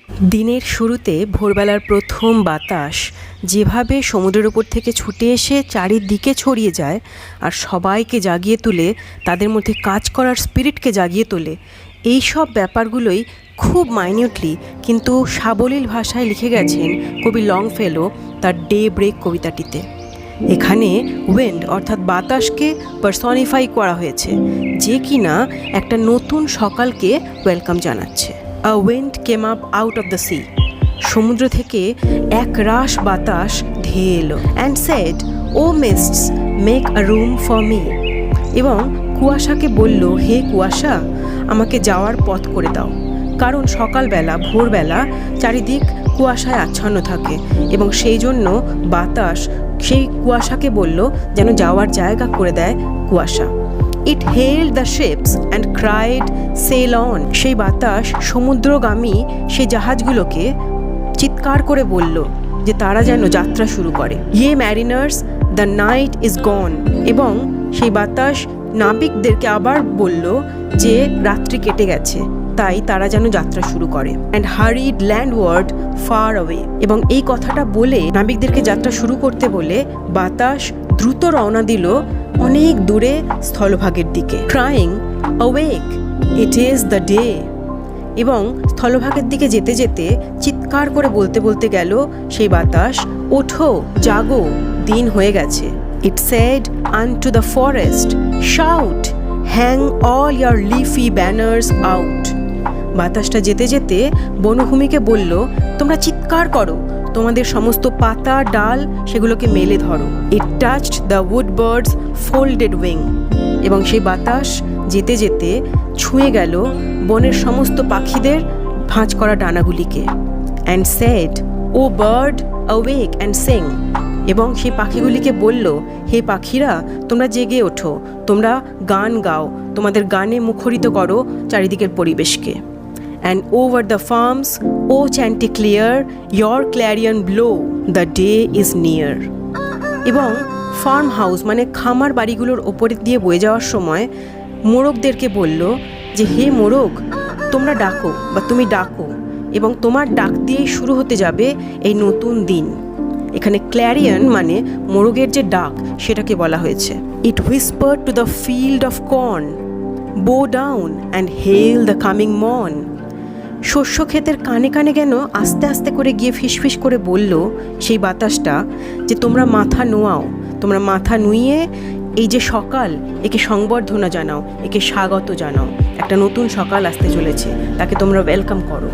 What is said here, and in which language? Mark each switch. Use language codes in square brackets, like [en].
[bn] দিনের শুরুতে ভোরবেলার প্রথম বাতাস যেভাবে সমুদ্রের উপর থেকে ছুটে এসে চারিদিকে ছড়িয়ে যায় আর সবাইকে জাগিয়ে তুলে, তাদের মধ্যে কাজ করার স্পিরিটকে জাগিয়ে তোলে, এই সব ব্যাপারগুলোই খুব মাইনিউটলি কিন্তু সাবলীল ভাষায় লিখে গেছেন কবি লংফেলো তার ডে ব্রেক কবিতাটিতে। এখানে উইন্ড অর্থাৎ বাতাসকে পার্সনিফাই করা হয়েছে, যে কিনা একটা নতুন সকালকে ওয়েলকাম জানাচ্ছে। [en] A wind came up out of the sea. [bn] সমুদ্র থেকে এক রাশ বাতাস ধেয়ে এলো [en] and said, "Oh mists, make a room for me." [bn] এবং কুয়াশাকে বলল, হে কুয়াশা, আমাকে যাওয়ার পথ করে দাও। কারণ সকালবেলা ভোরবেলা চারিদিক কুয়াশায় আচ্ছন্ন থাকে এবং সেই জন্য বাতাস সেই কুয়াশাকে বলল যেন যাওয়ার জায়গা করে দেয় কুয়াশা। [en] It hailed the ships and cried, "Sail on." [bn] সেই বাতাস সমুদ্রগামী সেই জাহাজগুলোকে চিৎকার করে বলল যে তারা যেন যাত্রা শুরু করে। [en] Ye mariners, the night is gone. [bn] এবং সেই বাতাস নাবিকদেরকে আবার বলল যে রাত্রি কেটে গেছে, তাই তারা যেন যাত্রা শুরু করে। [en] And hurried landward far away. [bn] এবং এই কথাটা বলে নাবিকদেরকে যাত্রা শুরু করতে বলে বাতাস দ্রুত রওনা দিল অনেক দূরে স্থলভাগের দিকে, [en] crying, "Awake, it is the day." [bn] এবং স্থলভাগের দিকে যেতে যেতে চিৎকার করে বলতে বলতে গেল সেই বাতাস, ওঠো, জাগো, দিন হয়ে গেছে। [en] It said unto the forest, "Shout, hang all your leafy banners out." [bn] বাতাসটা যেতে যেতে বনভূমিকে বলল, তোমরা চিৎকার করো, তোমাদের সমস্ত পাতা ডাল সেগুলোকে মেলে ধরো। [en] It touched the wood birds' folded wing. [bn] এবং সেই বাতাস যেতে যেতে ছুঁয়ে গেল বনের সমস্ত পাখিদের ভাঁজ করা ডানাগুলিকে। [en] And said, "Oh bird, awake and sing." [bn] এবং সেই পাখিগুলিকে বলল, হে পাখিরা, তোমরা জেগে ওঠো, তোমরা গান গাও, তোমাদের গানে মুখরিত করো চারিদিকের পরিবেশকে। [en] And over the farms, O chanticleer, your clarion blow, the day is near. [bn] এবং ফার্ম হাউস মানে খামার বাড়িগুলোর ওপরে দিয়ে বয়ে যাওয়ার সময় মোরগদেরকে বলল যে হে মোরগ, তোমরা ডাকো বা তুমি ডাকো, এবং তোমার ডাক দিয়েই শুরু হতে যাবে এই নতুন দিন। এখানে ক্ল্যারিয়ন মানে মোরগের যে ডাক সেটাকে বলা হয়েছে। [en] It whispered to the field of corn, bow down and hail the coming morn. [bn] শস্য ক্ষেতের কানে কানে যেন আস্তে আস্তে করে গিয়ে ফিসফিস করে বলল সেই বাতাসটা যে তোমরা মাথা নোয়াও, তোমরা মাথা নুইয়ে এই যে সকাল, একে সংবর্ধনা জানাও, একে স্বাগত জানাও, একটা নতুন সকাল আসতে চলেছে, তাকে তোমরা ওয়েলকাম করো।